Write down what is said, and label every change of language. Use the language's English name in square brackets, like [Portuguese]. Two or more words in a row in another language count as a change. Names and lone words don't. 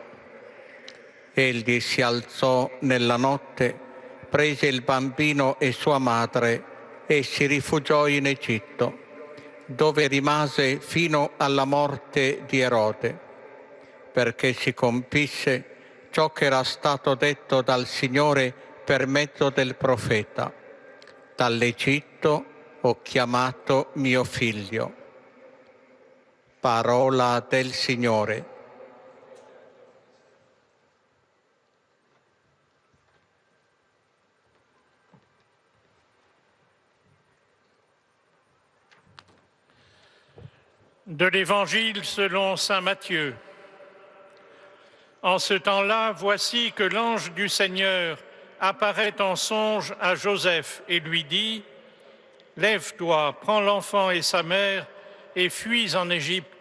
[Italian] Egli si alzò nella notte, prese il bambino e sua madre e si rifugiò in Egitto, dove rimase fino alla morte di Erode, perché si compisse ciò che era stato detto dal Signore per mezzo del profeta: «Dall'Egitto ho chiamato mio figlio». Parola del Signore. [French] De l'Évangile selon saint Matthieu. En ce temps-là, voici que l'ange du Seigneur apparaît en songe à Joseph et lui dit: « Lève-toi, prends l'enfant et sa mère et fuis en Égypte.